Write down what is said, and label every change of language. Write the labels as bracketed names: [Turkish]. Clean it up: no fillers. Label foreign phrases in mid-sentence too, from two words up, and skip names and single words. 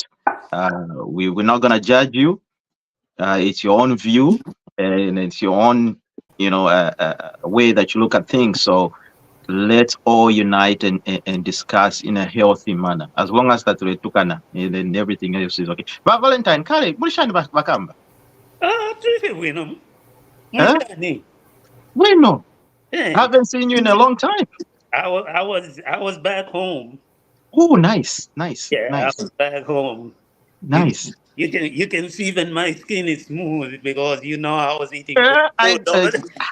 [English] We're not going to judge you. It's your own view and it's your own, way that you look at things. So let's all unite and discuss in a healthy manner. As long as that tukana, and then everything else is okay. But Valentine, [Bemba] Kale, mulishani bakamba. Tuife bwino. Huh? [English] Munjani? Bueno, I Eh, haven't seen you in a long time. I was back home. Oh, nice, nice, Yeah, I nice, was back home. You know, nice. You can see even my skin is smooth because I was eating good I, food over there.